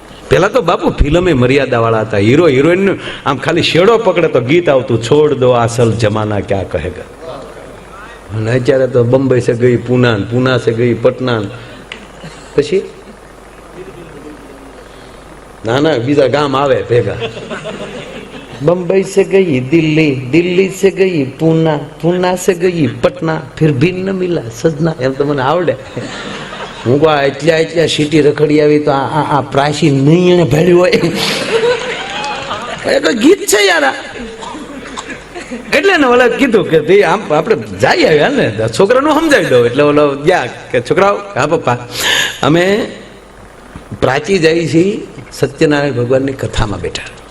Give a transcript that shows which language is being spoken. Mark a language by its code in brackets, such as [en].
[gu] પેલા તો બાપુ ફિલ્મે મર્યાદા વાળા હતા, હીરો હિરોઈન આમ ખાલી શેડો પકડે તો ગીત આવતું, [hi] છોડ દો અસલ જમાના ક્યાં કહેગા. [gu] અને અત્યારે તો [hi] બંબઈ સે ગઈ પૂના, પૂના સે ગઈ પટના, [gu] પછી ના ના બીજા ગામ આવે ભેગા. [hi] बम्बई से गई दिल्ली, दिल्ली से गई पूना, पूना से गई पटना, फिर भी न मिला सजना. [gu] એમ તો મને આવડે. હું કહું એટલા એટલા સિટી રખડી આવી તો આ પ્રાચી નહીં એને ભેળ્યું હોય એ તો ગીત છે યાર. એટલે ને ઓલા કીધું કે ભાઈ આમ આપણે જઈ આવ્યા ને છોકરાનું સમજાવી દો. એટલે ઓલો ગયા કે છોકરાઓ, હા પપ્પા અમે પ્રાચી જઈએ છીએ સત્યનારાયણ ભગવાનની કથામાં બેઠા.